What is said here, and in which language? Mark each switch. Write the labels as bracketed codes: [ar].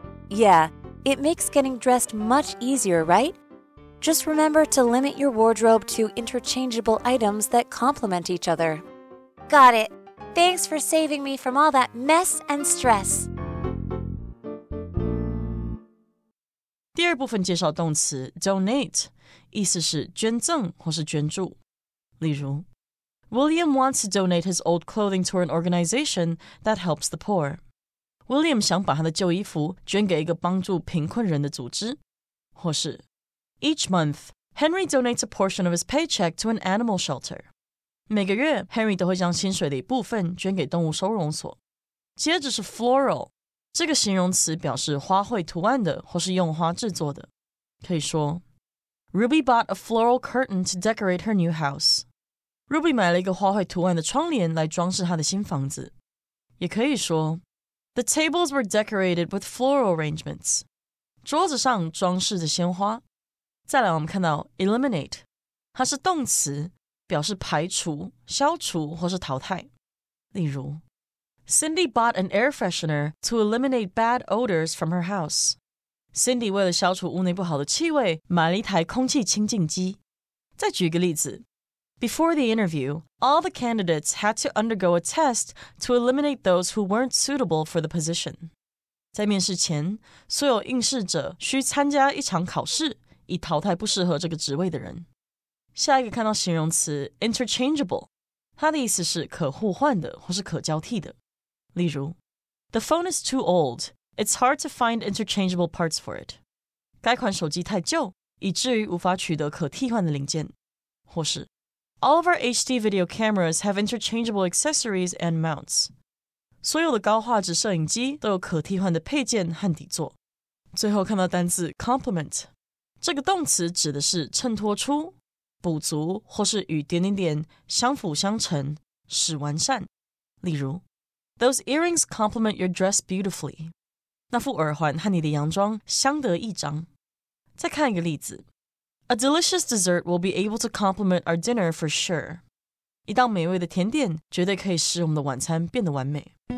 [en] Yeah, it makes getting dressed much easier, right? Just remember to limit your wardrobe to interchangeable items that complement each other. Got it. Thanks for saving me from all that mess and stress. [zh] 第二部分介绍动词 donate， 意思是捐赠或是捐助。例如 [en] William wants to donate his old clothing to an organization that helps the poor. [zh] William 想把他的旧衣服捐给一个帮助贫困人的组织。或是 [en] Each month, Henry donates a portion of his paycheck to an animal shelter. [zh] 每个月 Henry 都会将薪水的一部分捐给动物收容所。接着是 floral， 这个形容词表示花卉图案的或是用花制作的。可以说 [en] Ruby bought a floral curtain to decorate her new house. [zh] Ruby 买了一个花卉图案的窗帘来装饰她的新房子。也可以说 [en] The tables were decorated with floral arrangements. [zh] 桌子上装饰着鲜花。再来我们看到 eliminate， 它是动词，表示排除、消除或是淘汰。例如 [en] Cindy bought an air freshener to eliminate bad odors from her house. [zh] Cindy 为了消除屋内不好的气味，买了一台空气清净机。再举一个例子。 [en] Before the interview, all the candidates had to undergo a test to eliminate those who weren't suitable for the position. [zh] 在面试前，所有应试者需参加一场考试，以淘汰不适合这个职位的人。下一个看到形容词 interchangeable， 它的意思是可互换的或是可交替的。例如 [en] The phone is too old. It's hard to find interchangeable parts for it. [zh] 该款手机太旧，以至于无法取得可替换的零件。或是 [en] All of our HD video cameras have interchangeable accessories and mounts. [zh] 所有的高画质摄影机都有可替换的配件和底座。最后看到单字 complement， 这个动词指的是衬托出、补足或是与点点点相辅相成，使完善。例如 [en] Those earrings complement your dress beautifully. [zh] 那副耳环和你的洋装相得益彰。再看一个例子 [en] A delicious dessert will be able to complement our dinner for sure. [zh] 一道美味的甜点绝对可以使我们的晚餐变得完美。